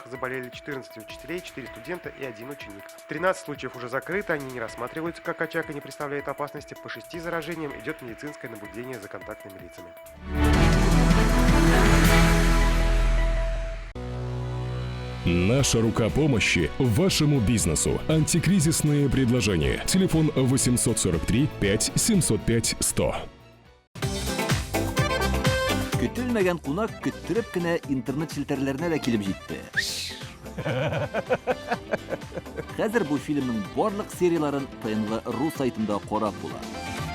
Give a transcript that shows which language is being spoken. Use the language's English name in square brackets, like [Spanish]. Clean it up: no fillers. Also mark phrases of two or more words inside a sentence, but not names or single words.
[Russian] Заболели 14 учителей, 4 студента и 1 ученик. 13 случаев уже закрыты, они не рассматриваются как очаг и не представляют опасности. По 6 заражениям идет медицинское наблюдение за контактными лицами. Наша рука помощи вашему бизнесу. Антикризисные предложения. Телефон 843 5 705 100. [Tatar] Көтелмәгән кунак көттөреп кенә интернет челтәрләренә дә килеп җитте. Хәзер бу фильмның барлык серияларын ТНВ.ру сайтында карап була.